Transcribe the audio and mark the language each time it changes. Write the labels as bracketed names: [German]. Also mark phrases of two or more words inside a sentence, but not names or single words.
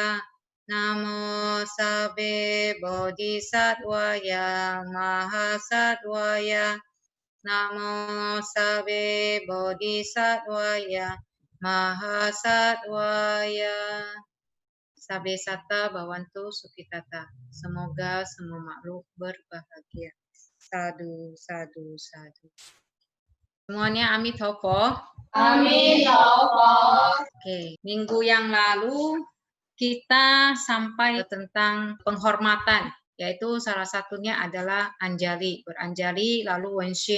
[Pali] Namo Sabe Bodhisattvaya Mahasattvaya. Namo Sabe Bodhisattvaya Mahasattvaya. Sabe Sata Bawantu Sukitata. [Indonesian] Semoga semua makhluk berbahagia. [Pali] Sadu, sadu, sadu. [Indonesian] Semuanya Amitofo. Amitofo. Oke, minggu yang lalu kita sampai tentang penghormatan, yaitu salah satunya adalah Anjali, beranjali lalu Wenshin.